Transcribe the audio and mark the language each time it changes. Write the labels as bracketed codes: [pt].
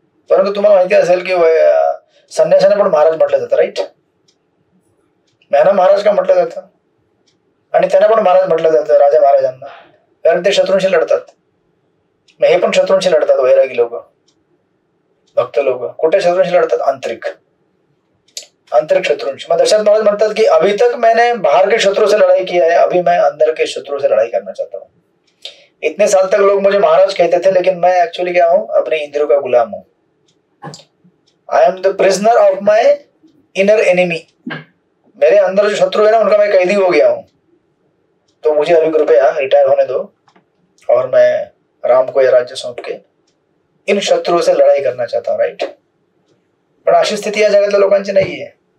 [mr] परंतु तुम्हाला माहिती असेल की संन्यासाने पण महाराज म्हटलं जातं, राईट. त्यांना महाराज का म्हटलं जातं, आणि त्यांना पण महाराज म्हटलं जातं, राजा महाराजांना, कारण ते शत्रूंशी लढतात. हे पण शत्रूंशी लढतात, वैरागी लोक, भक्त लोक. कुठे शत्रूंशी लढतात? आंतरिक शत्रुंशी. मग दशरथ महाराज म्हणतात की [hi] अभी तक मैंने बाहर के शत्रु से लड़ाई किया है, अभी मैं अंदर के शत्रु से लड़ाई करना चाहता हूँ. इतने साल तक लोग मुझे महाराज कहते थे, लेकिन मैं एक्चुअली क्या हूं, अपने इंद्रियों का गुलाम हूं. [en] I am the prisoner of my inner enemy. [hi] मेरे अंदर जो शत्रु है ना उनका मैं कैदी हो गया हूं. तो मुझे अभी कृपया रिटायर होने दो और मैं राम को यह राज्य सौंप के इन शत्रुओं से लड़ाई करना चाहता हूं, राईट. [mr] पण अशी स्थिती या जगातल्या लोकांची नाहीये.